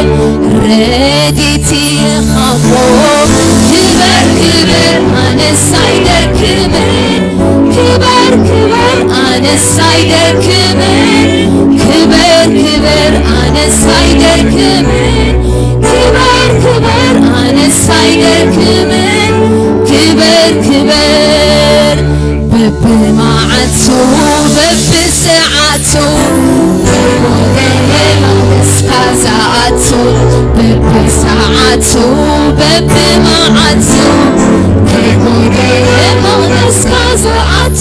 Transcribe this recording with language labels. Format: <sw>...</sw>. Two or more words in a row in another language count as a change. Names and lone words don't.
<am>ረድኤቴ ኻሞ ክበር ክበር አነስ ሳይደክመን ክበር ክበር አነስ ሳይደክመን ክበር ክበር አነስ ሳይደክመን ክበር ክበር አነስ ሳይደክመን ክበር ክበር</am> <ti>በብመዓልቱ በብሰዓቱ</ti> <am>እስከ ሰዓቱ</am> <ti>በብሰዓቱ በብመዓልቱ</ti> <am>እስከ ሰዓቱ</am>